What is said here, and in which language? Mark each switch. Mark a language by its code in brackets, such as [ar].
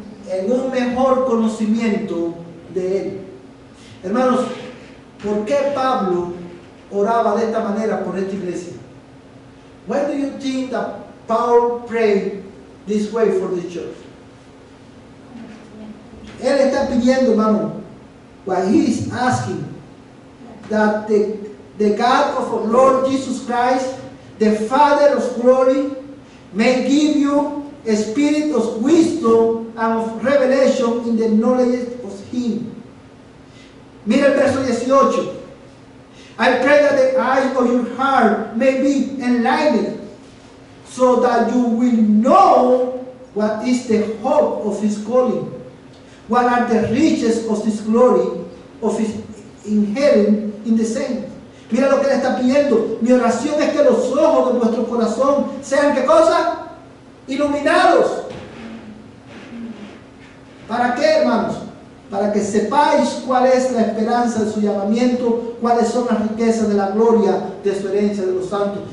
[es] En un mejor conocimiento de Él. Hermanos, ¿por qué Pablo oraba de esta manera por esta iglesia? [en] Why do you think that Paul prayed this way for the church? [es] Él está pidiendo, hermano, [en] what he is asking, that the God of our Lord Jesus Christ, the Father of glory, may give you a spirit of wisdom and of revelation in the knowledge of Him. [es] Mira el verso 18. [en] I pray that the eyes of your heart may be enlightened, so that you will know what is the hope of His calling, what are the riches of His glory, of His inheritance in the saints. [es] Mira lo que le está pidiendo. Mi oración es que los ojos de vuestro corazón sean, ¿qué cosa? Iluminados. ¿Para qué, hermanos? Para que sepáis cuál es la esperanza de su llamamiento, cuáles son las riquezas de la gloria de su herencia de los santos.